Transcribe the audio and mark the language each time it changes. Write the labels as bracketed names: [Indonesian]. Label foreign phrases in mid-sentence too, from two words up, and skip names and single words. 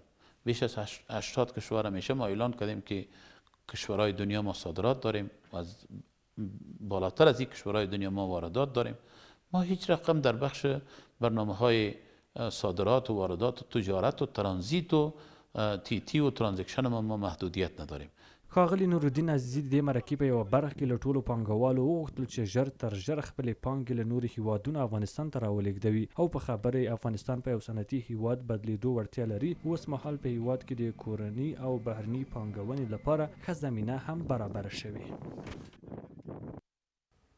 [Persian] بیش از 80 کشور همیشه ما اعلان کردیم که کشورهای دنیا ما صادرات داریم و از بالاتر از این کشورهای دنیا ما واردات داریم. ما هیچ رقم در بخش برنامه‌های صادرات و واردات و تجارت و ترانزیت و تی و ترانزکشن ما محدودیت نداریم. [Pashto] ښاغلي نورالدین عزیزي د دې مرکې په یوه برخه کې له ټولو پانګوالو وغوښتل چې ژر تر ژره خپلې پانګې له نورو هیوادونو افغانستان ته راولېږدوي او په خبره افغانستان په یو صنعتي هیواد بدلېدو وړتیا لري. اوس مهال په هیواد کې د کورني او بهرني پانګونې لپاره ښه زمینه هم برابره شوې.